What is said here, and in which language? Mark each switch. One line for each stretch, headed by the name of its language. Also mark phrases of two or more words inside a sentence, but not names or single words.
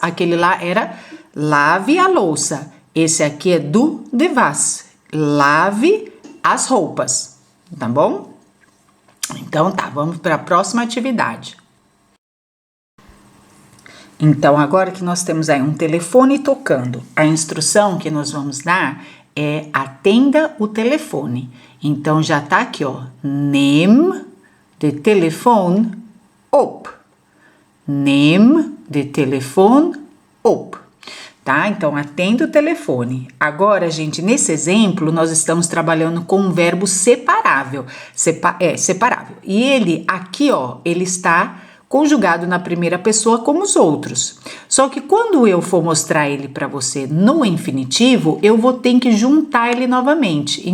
Portuguese: Aquele lá era lave a louça. Esse aqui é
Dutch: du de was,
Portuguese: lave as roupas, tá bom? Então tá, vamos para a próxima atividade. Então, agora que nós temos aí um telefone tocando, a instrução que nós vamos dar é atenda o telefone. Então, já tá aqui, ó,
Dutch: neem de telefone op. Neem de telefone op.
Portuguese: Tá? Então, atenda o telefone. Agora, gente, nesse exemplo, nós estamos trabalhando com um verbo separável. Separável. E ele, aqui, ó, ele está conjugado na primeira pessoa como os outros. Só que quando eu for mostrar ele para você no infinitivo, eu vou ter que juntar ele novamente.